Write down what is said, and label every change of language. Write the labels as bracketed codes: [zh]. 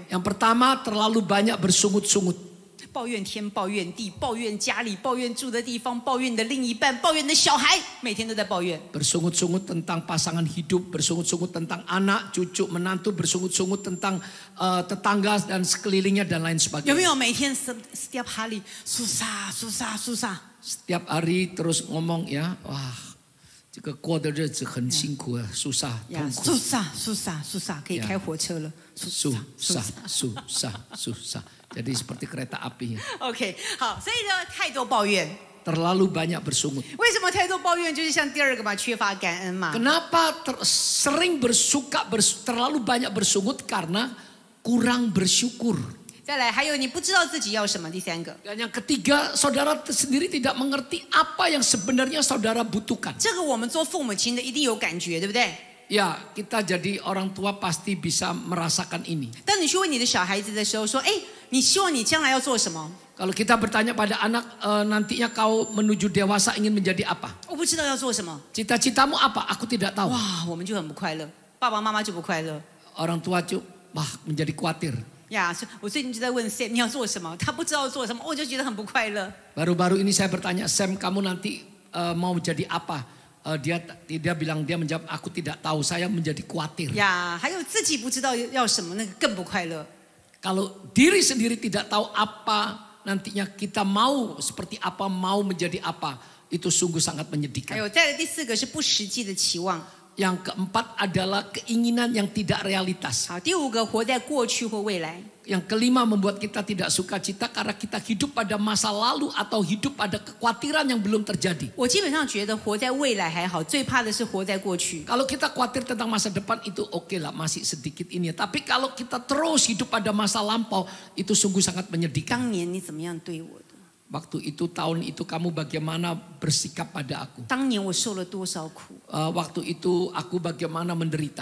[id] Yang pertama terlalu banyak bersungut-sungut. [zh] 抱怨天，抱怨地，抱怨家里，抱怨住的地方，抱怨你的另一半，抱怨你的小孩，每天都在抱怨。 [id] Bersungut-sungut tentang pasangan hidup, bersungut-sungut tentang anak, cucu, menantu, bersungut-sungut tentang tetangga dan sekelilingnya dan lain [zh] 有 [id] sebagainya. [zh] 没有每天 [id] setiap hari susah susah susah？ Setiap hari terus ngomong ya, wah, [zh] 这个过的日子很辛苦啊， [id] susah, 呀 [zh] 痛苦。 [id] susah susah susah， [zh] 可以开火车了。 [id] susah. Jadi seperti kereta api. [zh] OK， 好，所以呢，太多抱怨。 [id] Terlalu banyak bersungut. [zh] 为什么太多抱怨？就是像第二个嘛，缺乏感恩嘛。 [id] Kenapa sering terlalu banyak bersungut? Karena kurang bersyukur. [zh] 再来，还有你不知道自己要什么。第三个， [id] Dan yang ketiga, saudara sendiri tidak mengerti apa yang sebenarnya saudara butuhkan. [zh] 这个我们做父母亲的一定有感觉，对不对？ [id] Ya, kita jadi orang tua pasti bisa merasakan ini. [zh] 当你去问你的小孩子的时候，说：“哎，你希望你将来要做什么？” [id] Kalau kita bertanya pada anak, nantinya kau menuju dewasa ingin menjadi apa? [zh] 我不知道要做什么。 [id] Cita-citamu apa? Aku tidak tahu. [zh] 哇，我们就很不快乐，爸爸妈妈就不快乐。 [id] Orang tua menjadi khawatir. [zh] 呀，我最近就在问 Sam 你要做什么，他不知道做什么，我就觉得很不快乐。 [id] Baru-baru ini saya bertanya, Sam, kamu nanti mau jadi apa? Dia bilang, dia menjawab, aku tidak tahu, saya menjadi khawatir. [zh] 呀，还有自己不知道要什么，那个更不快乐。 [id] Kalau diri sendiri tidak tahu apa nantinya kita mau seperti apa, mau menjadi apa, itu sungguh sangat [zh] 还 [id] menyedihkan. [zh] 有再来第四个是不实际的期望。 [id] Yang keempat adalah keinginan yang tidak realitas. [zh] 好，第五个活在过去或未来。 [id] Yang kelima membuat kita tidak sukacita karena kita hidup pada masa lalu atau hidup pada kekhawatiran yang belum terjadi. [zh] 我基本上觉得活在未来还好，最怕的是活在过去。 [id] Kalau kita khawatir tentang masa depan itu oke lah, masih sedikit ini. Tapi kalau kita terus hidup pada masa lampau itu sungguh sangat menyedihkan. [zh] 当年你怎么样对我的？ [id] Waktu itu, tahun itu kamu bagaimana bersikap pada aku. [zh] 当年我受了多少苦？ [id] Waktu itu aku bagaimana menderita.